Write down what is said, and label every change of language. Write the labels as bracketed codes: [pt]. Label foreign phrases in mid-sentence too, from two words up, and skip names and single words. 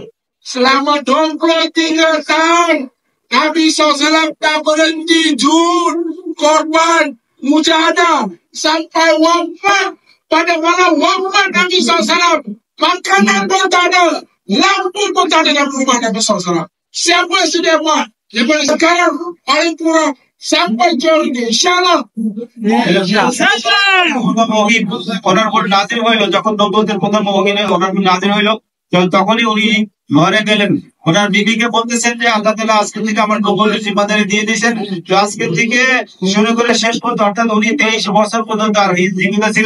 [ms] Selama 23 tahun Nabi SAW tak berhenti jujur, korban, mujahadah sampai wafat. Pada malam wafat Nabi SAW, makanan pun tak ada, lampu pun tak ada dalam rumah Nabi SAW. Siapa yang sudah buat? Daripada sekarang paling kurang sampai jauh ini, insyaAllah। [bn] ওনার উপর নাজিল হইল, যখন নবুয়তের প্রথম ওহী ওনার উপর নাজিল হইল, তখনই উনি ঘরে গেলেন। ওনার বিবিকে বলতেছেন যে আল্লাহ তাআলা আজকে থেকে আমার নবুয়তের জিম্মাদারি দিয়ে দিয়েছেন। তো আজকে থেকে শুরু করে শেষ পর্যন্ত, অর্থাৎ উনি 23 বছর পর্যন্ত আর জীবিত ছিলেন।